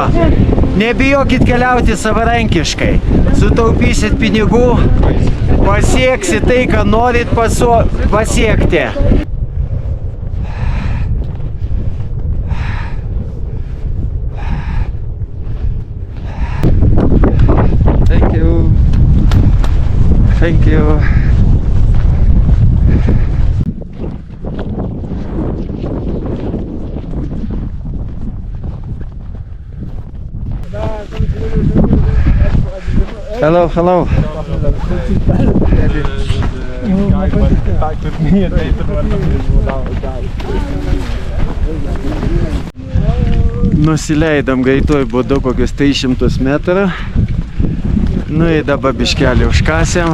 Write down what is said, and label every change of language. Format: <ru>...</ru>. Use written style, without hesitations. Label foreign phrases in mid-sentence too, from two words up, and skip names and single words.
<lt>Nebijokit keliauti savarankiškai. Sutaupysit pinigų, pasieksit tai, ką norit pasiekti.</lt> <en>Thank you. Thank you. Hello, hello.</en> <lt>Nusileidom greituoju būdu kokius 300 metrų. Nu ir dabar biškelį užkasėm.</lt>